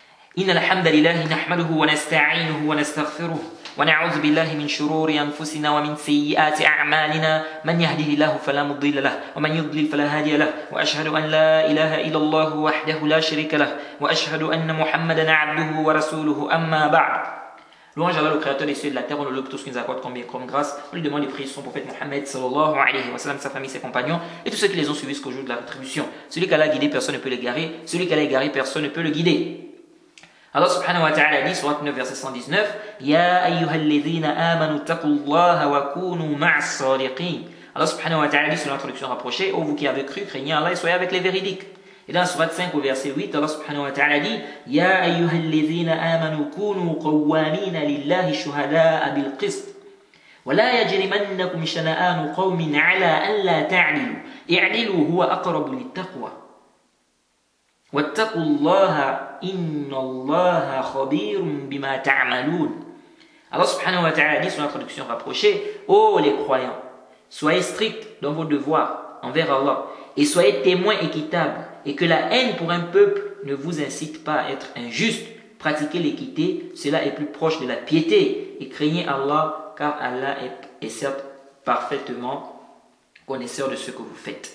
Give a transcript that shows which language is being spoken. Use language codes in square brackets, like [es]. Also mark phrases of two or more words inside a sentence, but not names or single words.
[ar] إن الحمد لله نحمده ونستعينه ونستغفره ونعوذ بالله من شرور أنفسنا ومن سيئات أعمالنا من يهده الله فلا مضل له ومن يضلل فلا هادي له وأشهد أن لا إله إلا الله وحده لا شريك له وأشهد أن محمدا عبده ورسوله أما بعد. [fr] Louange à Allah, le créateur des cieux et de la terre, on le loue pour tout ce qu'il nous accorde comme bien, comme grâce. On lui demande les prières de son prophète Mohammed [ar] صلى الله عليه وسلم, [fr] sa famille, ses compagnons et tous ceux qui les ont suivis jusqu'au jour de la rétribution. Celui qu'Allah a guidé, personne ne peut l'égarer. Celui qu'Allah a égaré, personne ne peut le guider. [ar] الله سبحانه وتعالى [fr] dit, surat 9, verset 119, [ar] يا أيها الذين آمنوا اتقوا الله وكونوا مع الصادقين. الله سبحانه وتعالى [fr] dit, sur l'introduction rapprochée, ô vous qui avez cru, craignez Allah et soyez avec les véridiques. Et dans surat 5 au verset 8, [ar] الله سبحانه وتعالى dit يا أيها الذين آمنوا كونوا قوامين لله شهداء بالقسط ولا يجرمنكم شنآن قوم على ألا تعدلوا اعدلوا هو أقرب للتقوى واتقوا الله إن الله خبير بما تعملون. الله سبحانه وتعالى [fr] dit sur la traduction rapprochée ô les croyants, soyez stricts dans vos devoirs envers Allah et soyez témoins équitables, et que la haine pour un peuple ne vous incite pas à être injuste. Pratiquez l'équité, cela est plus proche de la piété, et craignez Allah, car Allah est certes parfaitement connaisseur de ce que vous faites.